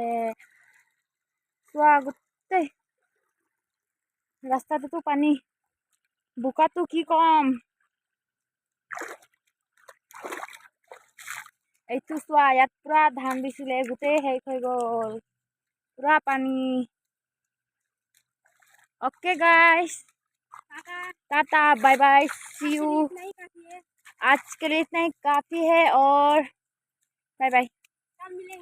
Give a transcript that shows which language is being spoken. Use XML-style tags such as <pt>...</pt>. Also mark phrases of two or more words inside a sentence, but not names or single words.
<as>চোৱা গোটেই ৰাস্তাটোতো পানী, বোকাটো কি কম। এইটো চোৱা ইয়াত পুৰা ধান দিছিলে, গোটেই শেষ হৈ গ'ল, পুৰা পানী।</as> <en>okay guys, tata bye bye, see you.</en> <hi>आज के लिए इतना ही काफ़ी है और</hi> <en>bye bye.</en>